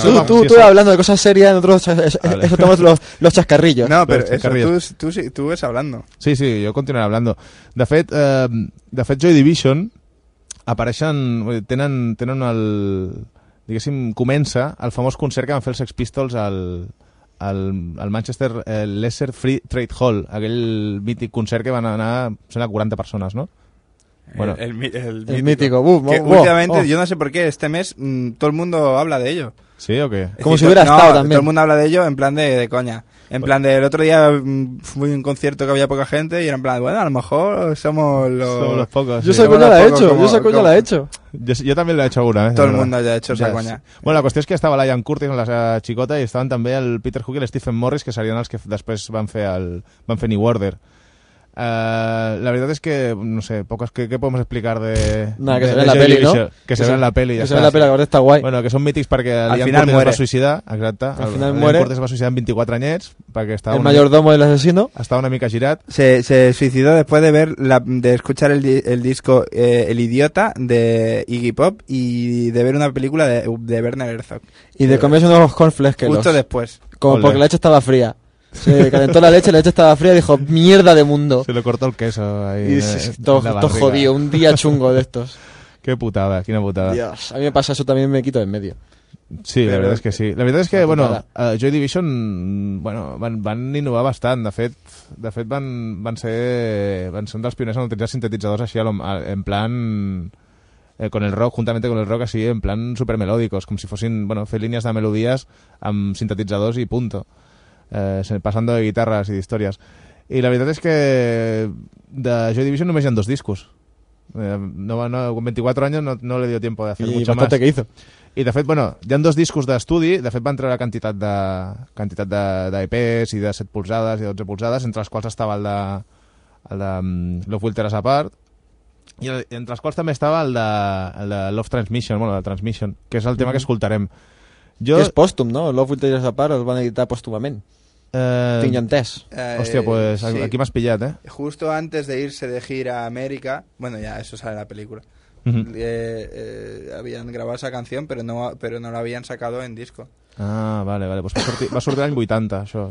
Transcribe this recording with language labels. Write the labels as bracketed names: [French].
[Spanish] Sí, tú sí, hablando de cosas serias, nosotros estamos los chascarrillos. No, pero chascarrillos. Eso, tú ves hablando. Sí, yo continuaré hablando. [Catalan] De fet, Joy Division apareixen, tenen el, diguéssim, comença el famós concert que van fer els Sex Pistols al Manchester Lesser Free Trade Hall, aquell mític concert que van anar, són 40 persones, ¿no? [Spanish] Bueno, el mítico. Últimamente, yo no sé por qué, este mes todo el mundo habla de ello. ¿Sí o qué? Es como si hubiera estado también. Todo el mundo habla de ello en plan de coña. El otro día fui a un concierto que había poca gente y era en plan, bueno, a lo mejor somos los pocos. Yo esa coña la he hecho, Yo también la he hecho alguna vez. Todo el mundo ya ha hecho esa coña. Sí. Bueno, la cuestión es que estaba Ian Curtis en la chicota y estaban también el Peter Hook y el Stephen Morris, que serían los que después van a hacer New Order. La verdad es que, no sé, pocos, ¿qué podemos explicar de...? Nada, que se ve en la peli, ¿no? Que se ve en la peli, ya está. Que se ve en la peli, que está guay. [Catalan] Bueno, que son mítics perquè Ian Curtis va suïcidar, exacte. [Spanish] Al final muere. [Catalan] Ian Curtis va suïcidar en 24 anyets, perquè estava... [Spanish] El mayordomo del asesino. [Catalan] Estava una mica girat. [Spanish] Se suicidó después de ver, de escuchar el disco El Idiota, de Iggy Pop, y de ver una película de Werner Herzog. Y de comerse unos cornflakes que los... Justo después. Como porque la leche estaba fría. Se calentó la leche estaba fría y dijo, mierda de mundo. Se le cortó el queso ahí. Y todo jodido, un día chungo de estos. Qué putada, qué una putada. Dios, a mí me pasa eso también, me quito de en medio. Sí, pero, la verdad es que sí. La verdad es que, bueno, Joy Division, bueno, [Catalan] van innovar bastant. De fet van ser un dels pioners en utilitzar sintetitzadors així, en plan... [Spanish] con el rock, juntamente con el rock, así, en plan supermelódicos. Como si fuesen, bueno, fer líneas de melodías amb sintetitzadors y punto. [Catalan] Passant de guitarras i d'històries. I la veritat és que de Joy Division només hi ha dos discos. [Spanish] No, con 24 anys no li dio temps de fer mucho más. Que hizo. [Catalan] I de fet, bueno, hi ha dos discos d'estudi. De fet, va entrar la quantitat d'EPs i de 7 polzades i 12 polzades, entre els quals estava el de Love Will Tear Us Apart, i entre els quals també estava el de Love Transmission, bueno, el de Transmission, que és el tema que escoltarem. Jo... Que és pòstum, no? Love Will Tear Us Apart el van editar pòstumament. Tinc entès. Hòstia, pues sí. Aquí m'has pillat, eh? [Spanish] Justo antes de irse de gira a Amèrica, bueno, ya, eso sale en la película, habían grabado esa canción, pero no la habían sacado en disco. [Catalan] Ah, vale, pues va a sortir l'any 80, això.